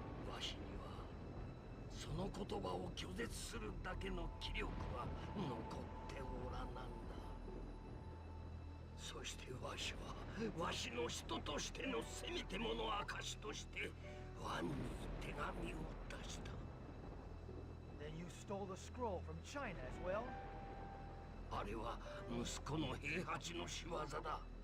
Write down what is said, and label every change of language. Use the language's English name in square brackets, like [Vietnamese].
[Japanese] わしにはその言葉を拒絶するだけの気力は残っておらなんだ。そしてわしはわしの人としてのせめてもの証としてワンに手紙を出した。 [English] Then you stole the scroll from China as well? [Japanese] あれは息子の平八の仕業だ。